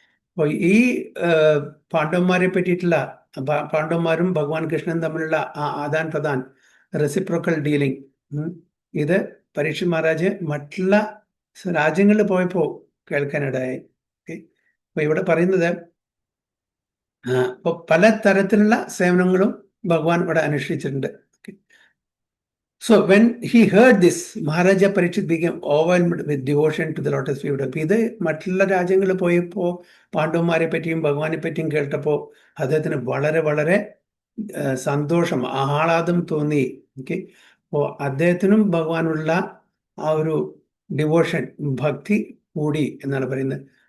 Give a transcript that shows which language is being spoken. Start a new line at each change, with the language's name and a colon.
Malayalam: അപ്പോൾ ഈ പാണ്ഡവന്മാരെ പറ്റിയിട്ടുള്ള പാണ്ഡവന്മാരും ഭഗവാൻ കൃഷ്ണനും തമ്മിലുള്ള ആ ആദാൻ പ്രദാൻ, റെസിപ്രോക്കൽ ഡീലിംഗ്, ഇത് പരീക്ഷിത് മഹാരാജ് മറ്റുള്ള രാജ്യങ്ങളിൽ പോയപ്പോൾ കേൾക്കാനിടയായി. അപ്പൊ ഇവിടെ പറയുന്നത് ഇപ്പൊ പല തരത്തിലുള്ള സേവനങ്ങളും ഭഗവാൻ ഇവിടെ അനുഷ്ഠിച്ചിട്ടുണ്ട്.
English: So when he heard this, Maharaja Parikshit became overwhelmed with devotion to the lotus feet.
Malayalam: അപ്പൊ ഇത് മറ്റുള്ള രാജ്യങ്ങളിൽ പോയപ്പോൾ പാണ്ഡവന്മാരെ പറ്റിയും ഭഗവാനെ പറ്റിയും കേട്ടപ്പോൾ അദ്ദേഹത്തിന് വളരെ വളരെ സന്തോഷം, ആഹ്ലാദം തോന്നി. ഓക്കെ, അപ്പോൾ അദ്ദേഹത്തിനും ഭഗവാനുള്ള ആ ഒരു ഡിവോഷൻ, ഭക്തി കൂടി എന്നാണ് പറയുന്നത്.